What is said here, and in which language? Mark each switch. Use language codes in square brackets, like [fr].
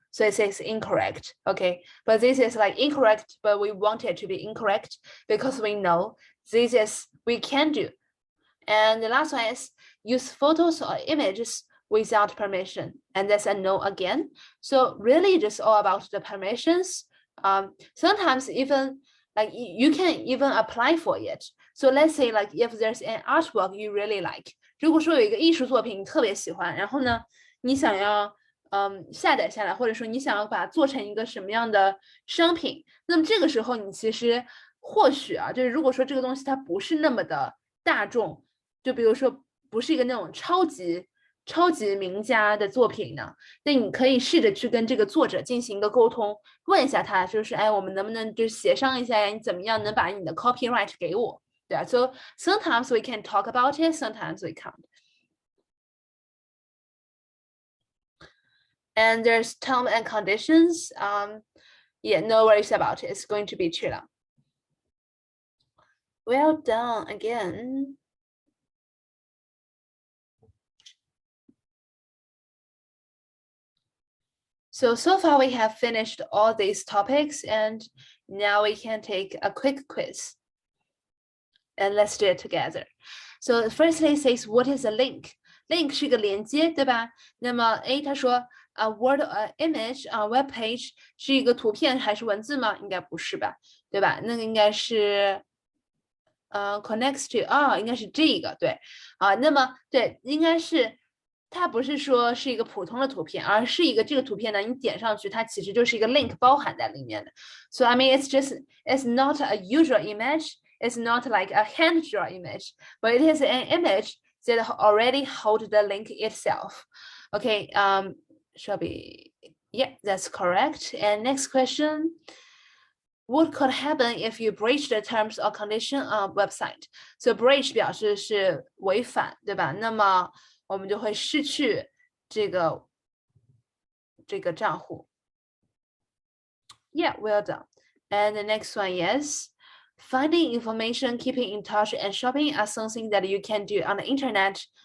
[en] So it says incorrect, okay? But this is like incorrect, but we want it to be incorrect because we know this is we can do. And the last one is use photos or images without permission. And that's a no again. So really just all about the permissions. Sometimes even like you can even apply for it. So let's say like if there's an artwork you really like, [zh] 如果说有一个艺术作品你特别喜欢，然后呢，你想要下载下来，或者说你想要把它做成一个什么样的商品，那么这个时候你其实或许啊，就是如果说这个东西它不是那么的大众，就比如说不是一个那种超级名家的作品呢，那你可以试着去跟这个作者进行一个沟通，问一下他，就是哎，我们能不能就协商一下呀？你怎么样能把你的 copyright 给我？对啊 [en] ，so sometimes we can talk about it, sometimes we can't. And there's terms and conditions. Yeah, no worries about it. It's going to be chill. Well done again. So far we have finished all these topics and now we can take a quick quiz. And let's do it together. So firstly it says, what is a link? [zh] Link 是个连接，对吧？那么 A 他说 [en] a word image on web page [zh] 是一个图片还是文字吗？应该不是吧，对吧？那个应该是 [en] connects to [zh] 应该是这个，对啊。那么对，应该是它不是说是一个普通的图片，而是一个这个图片呢，你点上去，它其实就是一个 link 包含在里面的。 [en] So I mean, it's not a usual image. It's not like a hand drawn image, but it is an image that already hold the link itself. Okay, shall be, yeah, that's correct. And next question, what could happen if you breach the terms or condition on website? [zh] So breach 表示是违反，对吧？那么我们就会失去这个账户。 [en] Yeah, well done. And the next one is, finding information, keeping in touch, and shopping are something that you can do on the internet.